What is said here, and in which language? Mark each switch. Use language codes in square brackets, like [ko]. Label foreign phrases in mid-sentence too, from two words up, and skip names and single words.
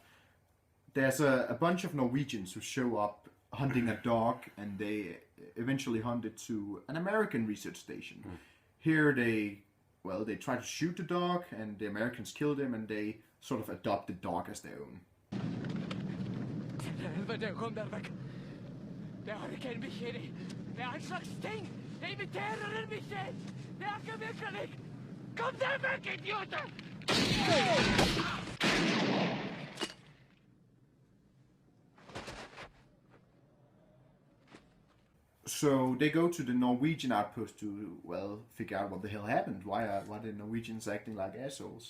[en] There's a bunch of Norwegians who show up hunting a dog, and they eventually hunt it to an American research station. Here they try to shoot the dog, and the Americans kill them, and they sort of adopt the dog as their own. [no] Helvete, kom der vekk! Det har ikke en bikkje i. Det er en slags ting! Det imiterer en bikkje! Det er ikke mekanikk! Kom deg vekk, idioter! [en] So they go to the Norwegian Outpost to, figure out what the hell happened. Why are the Norwegians acting like assholes?